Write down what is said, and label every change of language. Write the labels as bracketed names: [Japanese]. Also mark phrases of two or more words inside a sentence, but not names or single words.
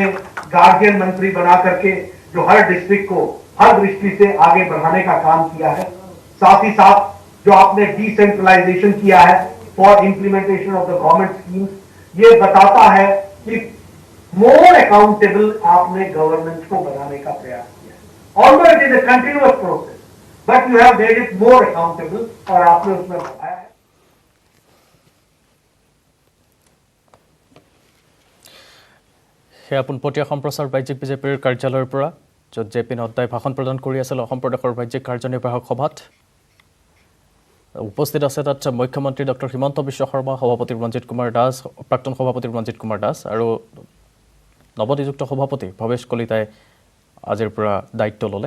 [Hindi] आपने गार्जियन मंत्री बना करके जो हर डिस्ट्रिक्ट को हर दृष्टि से आगे बढ़ाने का काम किया है, साथ ही साथ जो आपने डिसेंट्रलाइजेशन किया है [English] for implementation of the government schemes, [Hindi] ये बताता है कि [English] more accountable [Hindi] आपने गवर्नेंस को बनाने का प्रयास किया है। [English] although it is a continuous process, but you have made it more accountable, [Hindi] और आपने उसमें बताया है। [Assamese] সেয়া পোনপটীয়া সম্প্ৰচাৰ বাহ্যিক বিজেপিৰ কাৰ্যালয়ৰ পৰা, য'ত জে পি নাড্ডাই ভাষণ প্ৰদান কৰি আছিল অসম প্ৰদেশৰ বাহ্যিক কাৰ্যনিৰ্বাহক সভাত। উপস্থিত আছে তাত মুখ্যমন্ত্ৰী ডক্টৰ হিমন্ত বিশ্ব শৰ্মা, সভাপতি ৰঞ্জিত কুমাৰ দাস, প্ৰাক্তন সভাপতি ৰঞ্জিত কুমাৰ দাস আৰু নৱনিযুক্ত সভাপতি ভৱেশ কলিতাই আজিৰ পৰা দায়িত্ব ল'লে।